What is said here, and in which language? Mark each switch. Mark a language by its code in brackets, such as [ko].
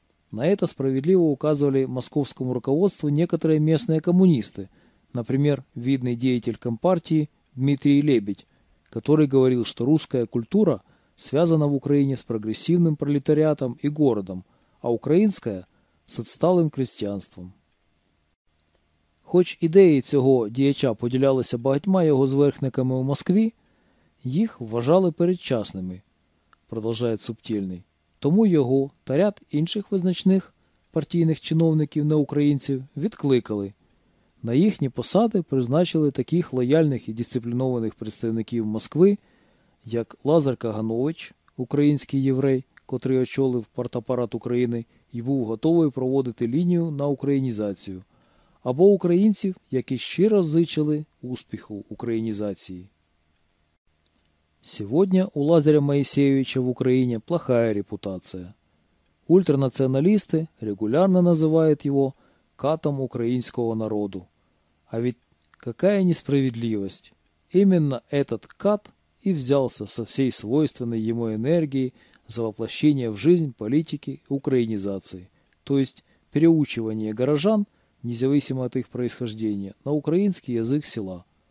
[ru] На это справедливо указывали московскому руководству некоторые местные коммунисты, например, видный деятель Компартии Дмитрий Лебедь, который говорил, что русская культура связана в Украине с прогрессивным пролетариатом и городом, а украинская – с отсталым крестьянством. [uk] Хоч ідеї цього діяча поділялися багатьма його зверхниками у Москві, їх вважали передчасними, продовжує Субтельний. Тому його та ряд інших визначних партійних чиновників неукраїнців відкликали. На їхні посади призначили таких лояльних і дисциплінованих представників Москви, як Лазар Каганович, український єврей, котрий очолив партапарат України і був готовий проводити лінію на українізацію, або українців, які щиро зичили успіху українізації. [ru] Сегодня у Лазаря Моисеевича в Украине плохая репутация. Ультранационалисты регулярно называют его «катом украинского народу». А ведь какая несправедливость! Именно этот кат и взялся со всей свойственной ему энергией за воплощение в жизнь политики украинизации, то есть переучивание горожан, независимо от их происхождения, на украинский язык села.